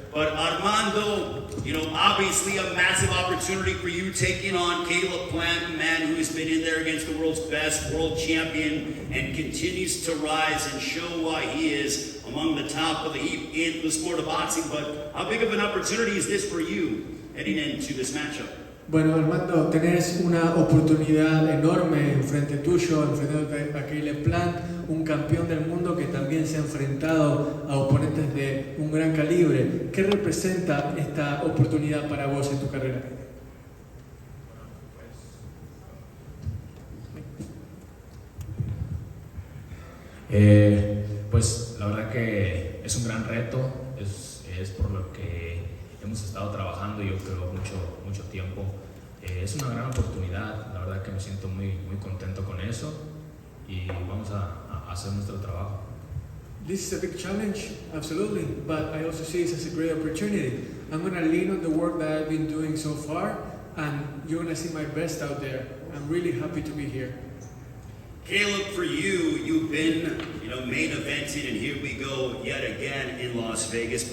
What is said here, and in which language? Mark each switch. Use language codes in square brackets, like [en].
[en] But Armando, you know, obviously a massive opportunity for you taking on Caleb Plant, a man who has been in there against the world's best, world champion, and continues to rise and show why he is among the top of the heap in the sport of boxing. But how big of an opportunity is this for you heading into this matchup? [es] Bueno, Armando, tenés una oportunidad enorme enfrente tuyo, enfrentándote a Caleb Plant, un campeón del mundo que también se ha enfrentado a oponentes de un gran calibre. ¿Qué representa esta oportunidad para vos en tu carrera? Pues la verdad que es un gran reto, es por lo que hemos estado trabajando yo creo mucho tiempo. Es una gran oportunidad, la verdad que me siento muy contento con eso y vamos a hacer nuestro trabajo. [en] This is a big challenge, absolutely, but I also see this as a great opportunity. I'm gonna lean on the work that I've been doing so far, and you're gonna see my best out there. I'm really happy to be here. Caleb, for you, you've been, main evented, and here we go yet again in Las Vegas.